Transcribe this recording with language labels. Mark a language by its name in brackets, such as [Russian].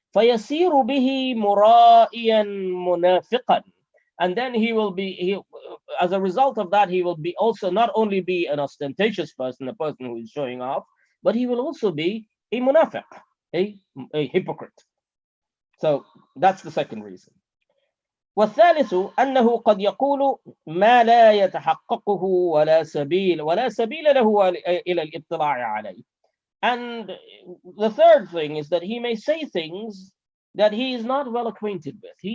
[Arabic] فيسير به مرائيا منافقا, [English] and then as a result of that, he will be also not only be an ostentatious person, a person who is showing off, but he will also be a munafiq, a hypocrite. So that's the second reason. [Arabic] والثالث أنه قد يقول ما لا يتحققه ولا سبيل له إلى الاطلاع عليه. [English] And the third thing is that he may say things that he is not well acquainted with.